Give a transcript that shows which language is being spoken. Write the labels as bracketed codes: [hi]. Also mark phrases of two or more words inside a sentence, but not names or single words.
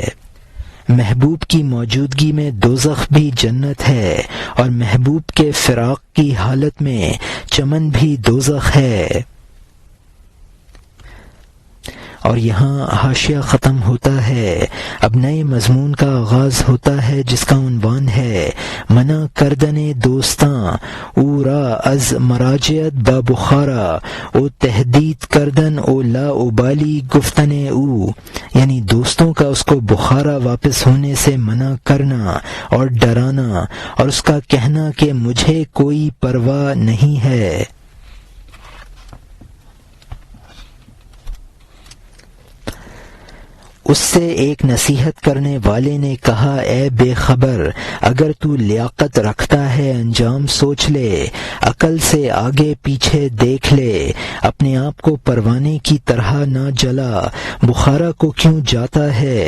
[ur] محبوب کی موجودگی میں دوزخ بھی جنت ہے، اور محبوب کے فراق کی حالت میں چمن بھی دوزخ ہے۔ اور یہاں حاشیہ ختم ہوتا ہے۔ اب نئے مضمون کا آغاز ہوتا ہے جس کا عنوان ہے [fa] منع کردن دوستاں او را از مراجعت با بخارا او تہدید کردن او لا ابالی گفتن او، [ur] یعنی دوستوں کا اس کو بخارا واپس ہونے سے منع کرنا اور ڈرانا، اور اس کا کہنا کہ مجھے کوئی پرواہ نہیں ہے۔ اس سے ایک نصیحت کرنے والے نے کہا، اے بے خبر، اگر تو لیاقت رکھتا ہے انجام سوچ لے، عقل سے آگے پیچھے دیکھ لے، اپنے آپ کو پروانے کی طرح نہ جلا، بخارا کو کیوں جاتا ہے؟